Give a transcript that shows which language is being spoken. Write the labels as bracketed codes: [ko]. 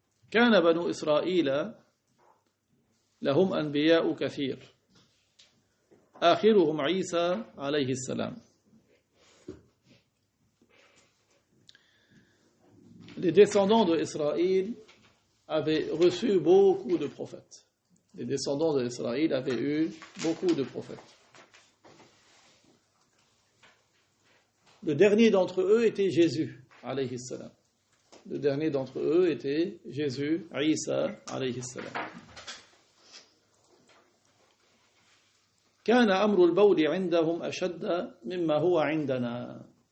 [ar] كان بنو إسرائيل لهم أنبياء كثير آخرهم عيسى عليه السلام. [fr] Les descendants d'Israël avait reçu beaucoup de prophètes. Les descendants d'Israël avaient eu beaucoup de prophètes. Le dernier d'entre eux était Jésus, alayhi salam. Le dernier d'entre eux était Jésus, Isa, alayhi salam. [ar] كان أمر البول عندهم أشد مما هو عندنا.